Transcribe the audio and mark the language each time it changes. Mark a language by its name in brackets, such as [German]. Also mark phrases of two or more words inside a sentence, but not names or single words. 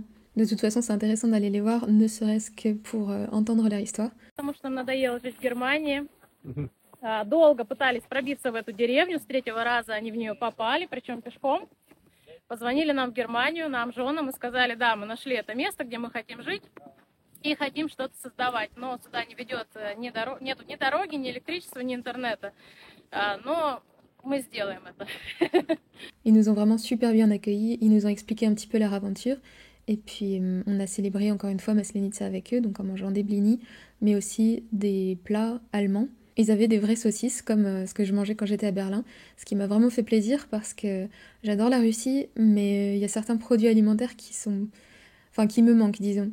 [French] De toute façon, c'est intéressant d'aller les voir, ne serait-ce que pour entendre leur histoire. [Russian] Потому что нам надоело жить в Германии. Долго пытались пробиться в эту деревню, с 3-го раза они в нее попали, причем пешком. Позвонили нам в Германию, нам, женам, и сказали, да, мы нашли это место, где мы хотим жить. И хотим что-то создавать, но сюда не ведет нету ни дороги, ни электричества, ни интернета. Но мы сделаем это. [French] Ils nous ont vraiment super bien accueillis, ils nous ont expliqué un petit peu leur aventure. Et puis on a célébré encore une fois Maslenitsa avec eux, donc en mangeant des blinis, mais aussi des plats allemands. Ils avaient des vraies saucisses comme ce que je mangeais quand j'étais à Berlin, ce qui m'a vraiment fait plaisir parce que j'adore la Russie, mais il y a certains produits alimentaires qui me manquent, disons.